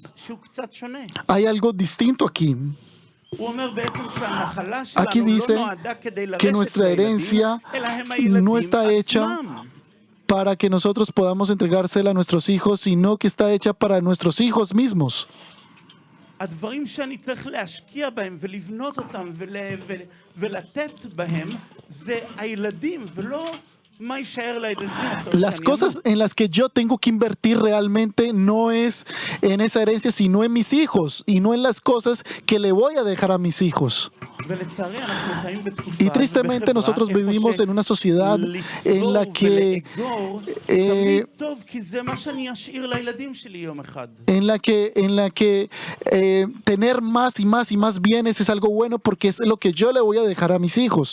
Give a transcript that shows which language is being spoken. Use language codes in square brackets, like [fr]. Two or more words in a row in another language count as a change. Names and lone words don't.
[es] Hay algo distinto aquí. Aquí dice que nuestra herencia no está hecha para que nosotros podamos entregársela a nuestros hijos, sino que está hecha para nuestros hijos mismos. [he] הדברים שאני צריך להשקיע בהם ולבנות אותם ולתת בהם זה הילדים ולא מה יישאר לילדים. [es] Las cosas en las que yo tengo que invertir realmente no es en esa herencia, sino en mis hijos y no en las cosas que le voy a dejar a mis hijos. Y tristemente nosotros vivimos en una sociedad en la que tener más y más y más bienes es algo bueno porque es lo que yo le voy a dejar a mis hijos.